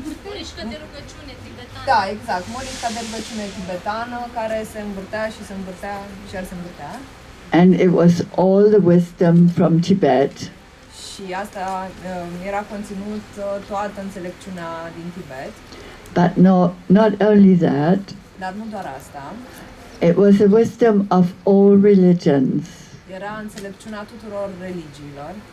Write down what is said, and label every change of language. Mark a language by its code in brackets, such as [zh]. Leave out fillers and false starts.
[ro] Morișcă de rugăciune tibetană. Da, exact, morișca de rugăciune tibetană care se învârtea și se învârtea și iar se învârtea. [en] And it was all the wisdom from Tibet. [ro] Și asta era conținut toată înțelepciunea din Tibet. [en] But not only that, [ro] dar nu doar asta. [en] It was the wisdom of all religions, [ro] Era înțelepciunea tuturor religiilor,